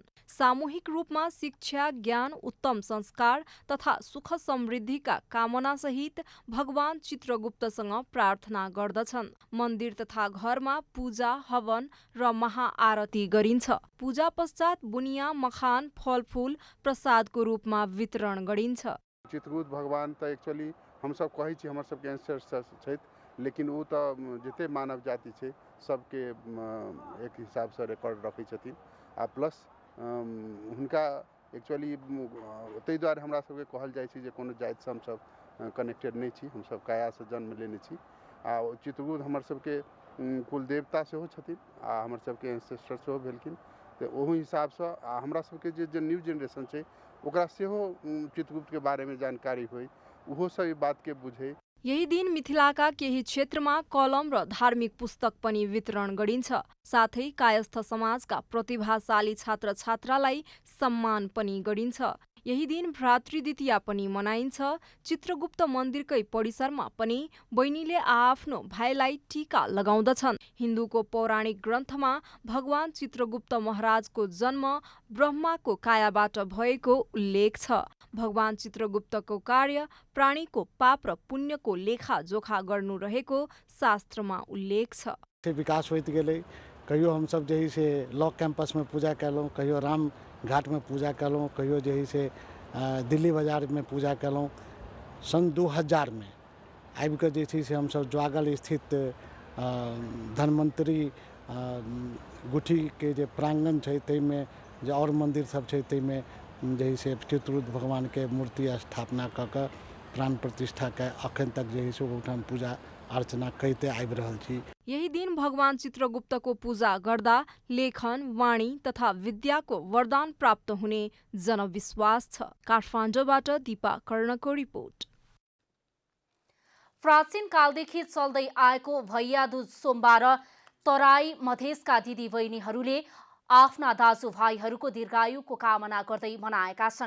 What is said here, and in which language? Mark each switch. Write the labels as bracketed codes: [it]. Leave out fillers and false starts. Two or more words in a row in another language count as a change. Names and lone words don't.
[ne] सामूहिक रूपमा शिक्षा, ज्ञान, उत्तम संस्कार तथा सुख समृद्धिका कामना सहित भगवान चित्रगुप्तसँग प्रार्थना गर्दछन्। मन्दिर तथा घरमा पूजा, हवन र महाआरती गरिन्छ। पूजा पश्चात बुनिया, मखान, फलफूल प्रसादको रूपमा वितरण गरिन्छ। [mai] चित्रगुप्त भगवान त एक्चुअली हम सब कहै छी हमर सबके एंसेस्टर्स छथि, लेकिन ओ त जते मानव जाति छै सबके एक हिसाब से रिकॉर्ड रखै छथिन। आ प्लस हुनका एक्चुअली ताहि दुआरे हमरा सबके कहल जाइ छै जे कोनो जाति से हम सब कनेक्टेड नहीं छी, हम सब काया से जन्म लेने छी। आ चित्रगुप्त हमर सबके कुल देवता सेहो छथिन आ हमर सबके एंसेस्टर सेहो भेलखिन। तऽ ओहि हिसाब से हमरा सबके जे [en] new generation [mai] छै ओकरा सेहो चित्रगुप्त के बारे में जानकारी होई, उहो सब ई बात के बुझे। [ne] यही दिन मिथिलाका केही क्षेत्रमा कलम र धार्मिक पुस्तक पनि वितरण गरिन्छ। साथै कायस्थ समाजका प्रतिभाशाली छात्र छात्रालाई सम्मान पनि गरिन्छ। यही दिन भ्रातृ द्वितीया पनि मनाइन्छ। चित्रगुप्त मन्दिरकै परिसरमा पनि बहिनीले आफ्नो भाइलाई टीका लगाउँदछन्। हिन्दूको पौराणिक ग्रन्थमा भगवान चित्रगुप्त महाराजको जन्म ब्रह्माको कायाबाट भएको उल्लेख छ। भगवान चित्रगुप्तको कार्य प्राणीको पाप र पुण्यको लेखाजोखा गर्नु रहेको शास्त्रमा उल्लेख छ। [mai] विकास होइत गेलै कहियो हम सब जे से [en] law campus [mai] में पूजा कयलहुँ, कहियो राम घाट में पूजा कयलहुँ, कहियो जे से दिल्ली बाजार में पूजा कयलहुँ। सन 2000 में आबि कऽ जे छै से हमसब ज्वागल स्थित धन्वंतरी गुठी के जे प्रांगण छै ताहिमे जे और मंदिर सब छै ताहिमे जे से चित्ररूप भगवान के मूर्ति स्थापना कऽ कऽ प्राण प्रतिष्ठा के अखन तक जे से ओठाम पूजा अर्चना करते आबि रहल छी। [ne] यही दिन भगवान चित्रगुप्तको पूजा गर्दा लेखन, वाणी तथा विद्याको वरदान प्राप्त हुने जनविश्वास छ। काठमाडौँबाट दीपा कर्णको रिपोर्ट। प्राचीन कालदेखि चल्दै आएको भैया दूज सोमबार तराई मधेसका दिदीबहिनीहरूले आफ्ना दाजुभाइहरूको दीर्घायुको कामना गर्दै मनाएका छन्।